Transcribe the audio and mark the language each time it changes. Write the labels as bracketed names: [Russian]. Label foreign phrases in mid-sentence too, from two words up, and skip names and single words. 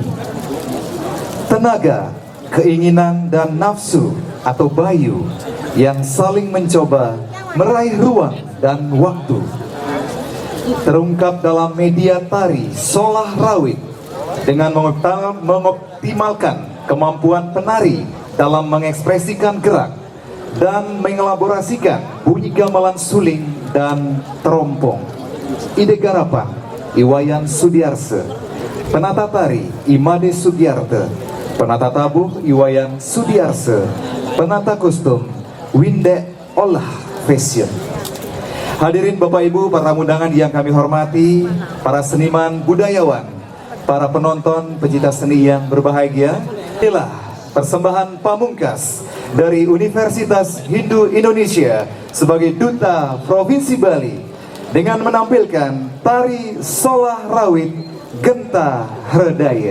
[Indonesian] Tenaga, keinginan dan nafsu atau bayu yang saling mencoba meraih ruang dan waktu terungkap dalam media tari Solah Rawit dengan mengoptimalkan kemampuan penari dalam mengekspresikan gerak dan mengelaborasikan bunyi gamelan suling dan terompong. Ide garapan Iwayan Sudiarse, penata tari Imade Sugiarte, penata tabuh Iwayan Sudiarse, penata kostum Winde Olah Fashion. Hadirin Bapak Ibu, para undangan yang kami hormati, para seniman budayawan, para penonton pecinta seni yang berbahagia, inilah persembahan pamungkas dari Universitas Hindu Indonesia sebagai Duta Provinsi Bali dengan menampilkan tari Solah Rawit Genta Hredaya.